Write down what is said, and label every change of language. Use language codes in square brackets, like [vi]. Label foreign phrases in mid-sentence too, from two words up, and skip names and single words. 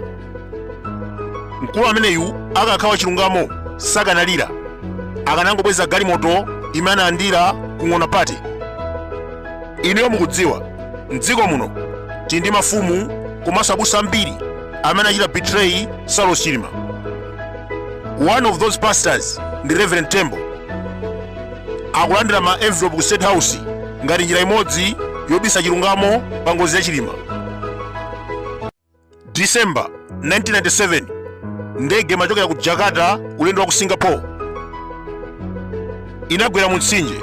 [ny] Mkulu ameneyu akakhawa chilungamo sakanalira. Akanangobweza galimoto imene andira kung'ona pati. Inuyo mukudziwa mdziko muno tili ndi mafumu komanso abusa ambiri amene achita betray Saulos Chilima. [en] One of those pastors ndi Reverend Tembo. [ny] Akulandira ma envelope ku State House ngati njira imodzi yobisa chilungamo pa ngozi ya Chilima. December 1997 ndege imachokera ku Jakarta ulendo wa ku Singapore inagwera mu mtsinje.